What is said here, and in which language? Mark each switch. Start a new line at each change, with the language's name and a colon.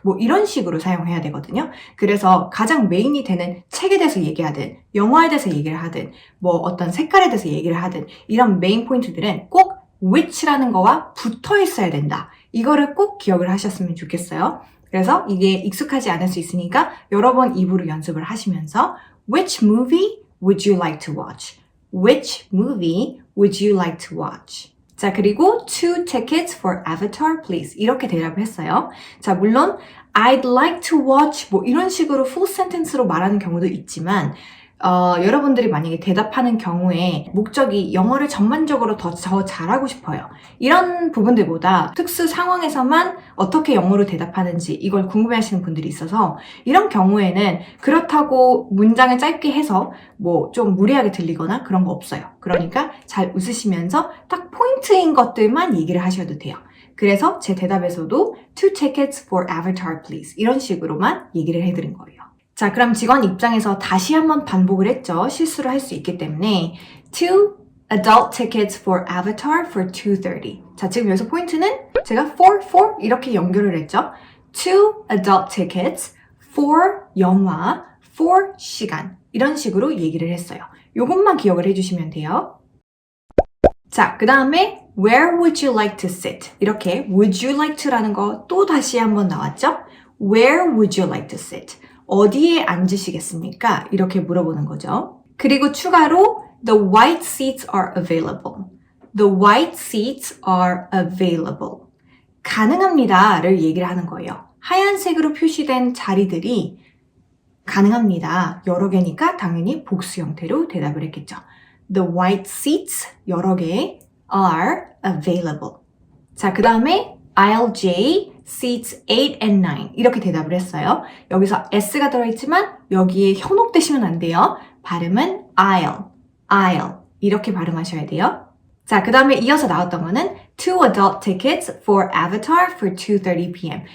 Korean: 뭐 이런 식으로 사용해야 되거든요. 그래서 가장 메인이 되는 책에 대해서 얘기하든 영화에 대해서 얘기를 하든 뭐 어떤 색깔에 대해서 얘기를 하든 이런 메인 포인트들은 꼭 which라는 거와 붙어 있어야 된다. 이거를 꼭 기억을 하셨으면 좋겠어요. 그래서 이게 익숙하지 않을 수 있으니까 여러 번 입으로 연습을 하시면서
English: Which movie would you like to watch? Which movie would you like to watch?
Korean: 자, 그리고
English: 2 tickets for Avatar, please.
Korean: 이렇게 대답을 했어요. 자, 물론
English: I'd like to watch
Korean: 뭐 이런 식으로 full sentence로 말하는 경우도 있지만 여러분들이 만약에 대답하는 경우에 목적이 영어를 전반적으로 더 잘하고 싶어요. 이런 부분들보다 특수 상황에서만 어떻게 영어로 대답하는지 이걸 궁금해하시는 분들이 있어서 이런 경우에는 그렇다고 문장을 짧게 해서 뭐 좀 무리하게 들리거나 그런 거 없어요. 그러니까 잘 웃으시면서 딱 포인트인 것들만 얘기를 하셔도 돼요. 그래서 제 대답에서도
English: 2 tickets for Avatar please
Korean: 이런 식으로만 얘기를 해드린 거예요. 자, 그럼 직원 입장에서 다시 한번 반복을 했죠. 실수를 할 수 있기 때문에
English: 2 adult tickets for Avatar for 2:30.
Korean: 자, 지금 여기서 포인트는 제가 for 이렇게 연결을 했죠.
English: 2 adult tickets for
Korean: 영화 for 시간 이런 식으로 얘기를 했어요. 요것만 기억을 해주시면 돼요. 자, 그 다음에
English: Where would you like to sit?
Korean: 이렇게 would you like to라는 거 또 다시 한번 나왔죠?
English: Where would you like to sit?
Korean: 어디에 앉으시겠습니까? 이렇게 물어보는 거죠. 그리고 추가로
English: The white seats are available. The white seats are available.
Korean: 가능합니다를 얘기를 하는 거예요. 하얀색으로 표시된 자리들이 가능합니다. 여러 개니까 당연히 복수 형태로 대답을 했겠죠.
English: The white seats,
Korean: 여러 개,
English: are available.
Korean: 자, 그 다음에
English: Aisle J, seats 8 and 9
Korean: 이렇게 대답을 했어요. 여기서 S가 들어있지만 여기에 현혹되시면 안 돼요. 발음은 aisle 이렇게 발음하셔야 돼요. 자, 그 다음에 이어서 나왔던 거는
English: 2 adult tickets for Avatar for 2:30 p.m.